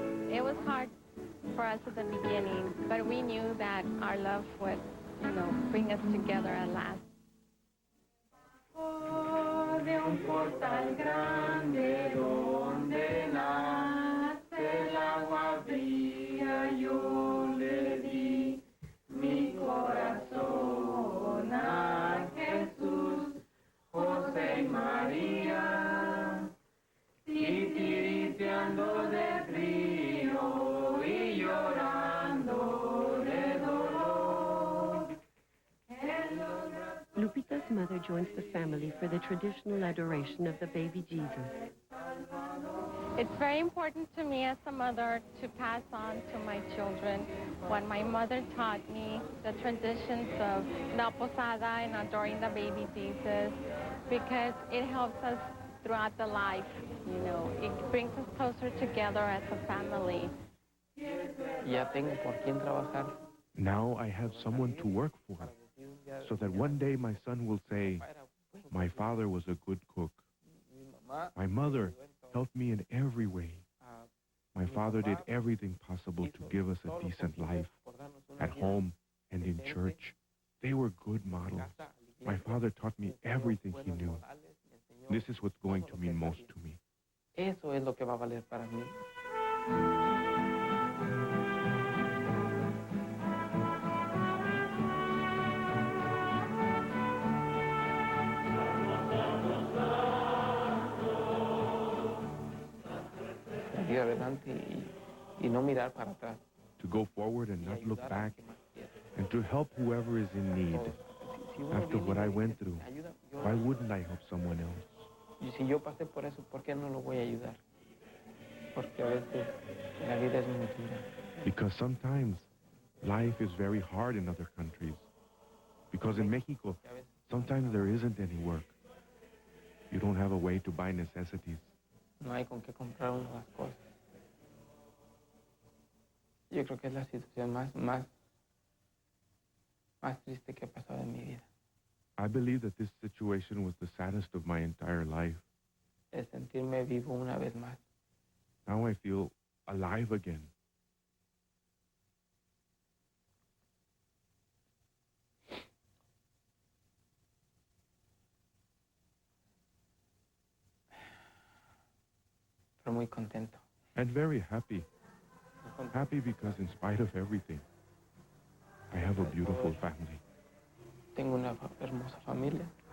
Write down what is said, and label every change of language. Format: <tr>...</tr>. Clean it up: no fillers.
<en>It was hard for us at the beginning, but we knew that our love would, bring us together at last.</en> <es>De un portal grande donde nace el agua fría, yo le di mi corazón a Jesús, José y María, titiriteando de frío y llorando de dolor.</es> <en>Lupita's mother joins the family for the traditional adoration of the baby Jesus. It's very important to me as a mother to pass on to my children what my mother taught me, the traditions of Gran Posada and adoring the baby Jesus, because it helps us throughout the life, It brings us closer together as a family.</en> <es>Ya tengo por quién trabajar.</es> <en>Now I have someone to work for, so that one day my son will say, my father was a good cook. My mother helped me in every way. My father did everything possible to give us a decent life, at home and in church. They were good models. My father taught me everything he knew. This is what's going to mean most to me.</en> <es>Eso es lo que va a valer para mí. Seguir adelante y no mirar para atrás.</es> <en>To go forward and not look back, and to help whoever is in need. After what I went through, why wouldn't I help someone else?</en> <es>Y si yo pasé por eso, ¿por qué no lo voy a ayudar? Porque a veces la vida es muy dura.</es> <en>Because sometimes life is very hard in other countries. Because in Mexico, sometimes there isn't any work. You don't have a way to buy necessities.</en> <es>No hay con qué comprar uno las cosas. Yo creo que es la situación más triste que ha pasado en mi vida.</es> <en>I believe that this situation was the saddest of my entire life.</en> <es>Es sentirme vivo una vez más.</es> <en>Now I feel alive again.</en> <es>Pero muy contento.</es> <en>And very happy. Happy because in spite of everything, I have a beautiful family.</en> <es>Tengo una hermosa familia.</es>